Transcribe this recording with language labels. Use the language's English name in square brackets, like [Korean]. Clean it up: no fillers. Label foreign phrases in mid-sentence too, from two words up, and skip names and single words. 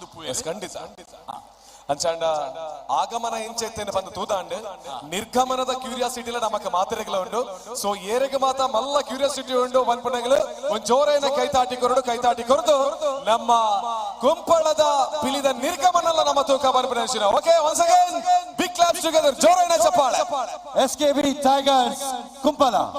[Tulu] ಖಂಡಿತ ಅಂಚಾಂಡ ಆಗಮನ ಎಂಚೆತ್ತೇನೆ ಬಂದು ತೂದಾಂಡ್ ನಿರ್ಗಮನದ ಕ್ಯೂರಿಯಾಸಿಟಿಲ ನಮಕ್ ಮಾತೆರೆಗಳ ಉಂಡು ಸೊ ಏರೆಗೆ ಮಾತ ಮಲ್ಲ ಕ್ಯೂರಿಯಾಸಿಟಿ ಉಂಡು ಮನ್ಪುಣಗಳು ಒಂದ್ ಜೋರೈನ ಕೈತಾಟಿ ಕೊರದು ನಮ್ಮ ಕುಂಪಳದ ಪಿಲಿದ ನಿರ್ಗಮನಲ್ಲ ನಮ್ಮ ತೂಕ ಮನ್ಪುಣ [English] okay once again big claps together [Tulu] ಜೋರೈನ ಚಪ್ಪಾಳೆ ಎಸ್ಕೆಬಿ ಟೈಗರ್ಸ್ ಕುಂಪಲ